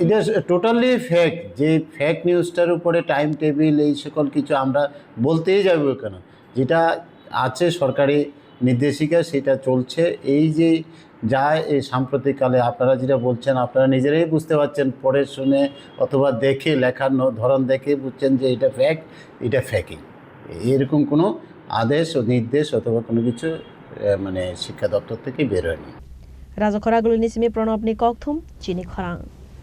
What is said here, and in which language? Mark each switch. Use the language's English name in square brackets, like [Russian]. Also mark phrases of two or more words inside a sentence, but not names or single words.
[Bangla] এটা [English] totally fake [Bangla] যে ফেক নিউজটার উপরে [English] time table [Bangla] এই সকল কিছু আমরা বলতেই যাব কেন যেটা আছে সরকারি নির্দেশিকা সেটা চলছে এই যে যা এই সাম্প্রতিককালে আপনারা যেটা বলছেন আপনারা নিজেরাই বুঝতে পারছেন পড়ে শুনে অথবা দেখে লেখার ধরন দেখে বুঝছেন যে এটা ফেক এটা ফেকিং এরকম কোনো আদেশ ও নির্দেশ অথবা কোনো কিছু মানে শিক্ষা দপ্তর থেকে বের হয়নি [Kok Borok] Raja Khoragulu nisimi pranab ni kokthum chini khorang